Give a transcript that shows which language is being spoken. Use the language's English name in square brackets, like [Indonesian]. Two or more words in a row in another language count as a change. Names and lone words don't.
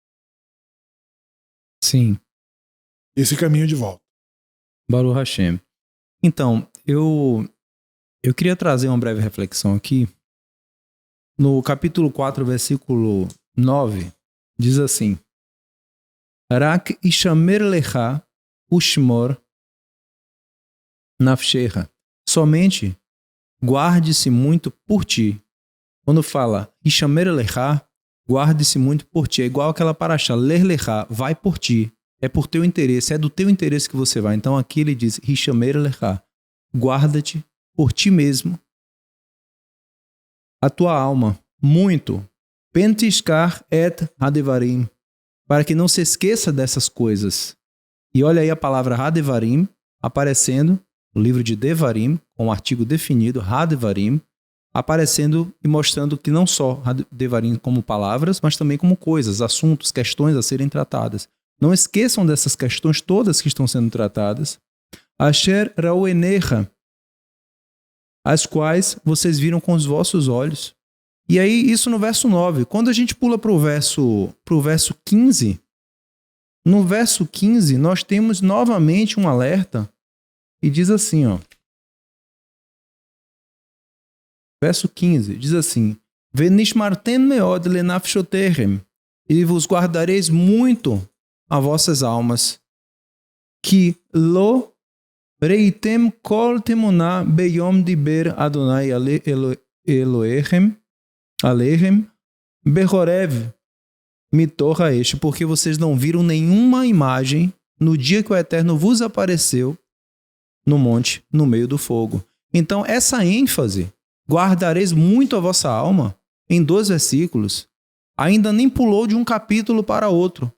[Portuguese] Sim. Esse caminho de volta. Baruch Hashem. Então, eu queria trazer uma breve reflexão aqui. No capítulo 4, versículo 9, diz assim: [Hebrew] רק השמר לך ושמור נפשך. [Portuguese] Somente guarde-se muito por ti. Quando fala [Hebrew] השמר לך, [Portuguese] guarde-se muito por ti. É igual aquela paraxá, [Hebrew] לך לך, [Portuguese] vai por ti. É por teu interesse, é do teu interesse que você vai. Então aqui ele diz, [Hebrew] השמר לך, [Portuguese] guarda-te por ti mesmo, a tua alma, muito, [Hebrew] פן תשכח את הדברים, [Portuguese] para que não se esqueça dessas coisas. E olha aí a palavra hadevarim aparecendo no livro de Devarim, com um artigo definido, hadevarim, aparecendo e mostrando que não só hadevarim como palavras, mas também como coisas, assuntos, questões a serem tratadas. Não esqueçam dessas questões todas que estão sendo tratadas. [Hebrew] אשר ראו עיניך, [Portuguese] as quais vocês viram com os vossos olhos. E aí, isso no verso 9. Quando a gente pula para o verso 15, no verso 15, nós temos novamente um alerta e diz assim, ó. Verso 15, diz assim: [Hebrew] ונשמרתם מאד לנפשתיכם, [Portuguese] e vos guardareis muito a vossas almas, que [Hebrew] לא ראיתם כל תמונה ביום דבר אדוני אלוהים אליכם בחורב מתוך האש, [Portuguese] porque vocês não viram nenhuma imagem no dia que o Eterno vos apareceu no monte, no meio do fogo. Então, essa ênfase, guardareis muito a vossa alma, em 2 versículos, ainda nem pulou de um capítulo para outro.